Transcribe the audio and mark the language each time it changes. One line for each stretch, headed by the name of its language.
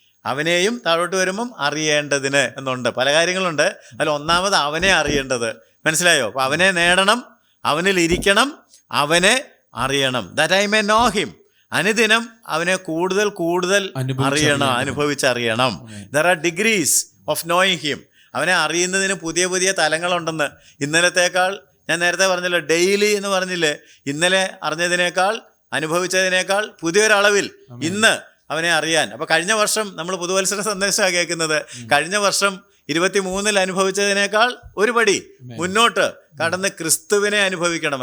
Malayalam: അവനെയും താഴോട്ട് വരുമ്പം അറിയേണ്ടതിന് എന്നുണ്ട്. പല കാര്യങ്ങളുണ്ട്. അതിൽ 1-ാമത് അവനെ അറിയേണ്ടത്. മനസ്സിലായോ? അപ്പോൾ അവനെ നേടണം, അവനിൽ ഇരിക്കണം, അവനെ അറിയണം.
English: that I may know him.
Malayalam: അനുദിനം അവനെ കൂടുതൽ അറിയണം, അനുഭവിച്ചറിയണം.
English: there are degrees of knowing him.
Malayalam: അവനെ അറിയുന്നതിന് പുതിയ തലങ്ങളുണ്ടെന്ന്. ഇന്നലത്തേക്കാൾ, ഞാൻ നേരത്തെ പറഞ്ഞല്ലോ, ഡെയിലി എന്ന് പറഞ്ഞില്ലേ, ഇന്നലെ അറിഞ്ഞതിനേക്കാൾ അനുഭവിച്ചതിനേക്കാൾ പുതിയൊരളവിൽ ഇന്ന് അവനെ അറിയാൻ. അപ്പോൾ കഴിഞ്ഞ വർഷം നമ്മൾ പുതുവത്സര സന്ദേശമാണ് കേൾക്കുന്നത്. കഴിഞ്ഞ വർഷം 23-ൽ അനുഭവിച്ചതിനേക്കാൾ ഒരു പടി മുന്നോട്ട് കടന്ന് ക്രിസ്തുവിനെ അനുഭവിക്കണം.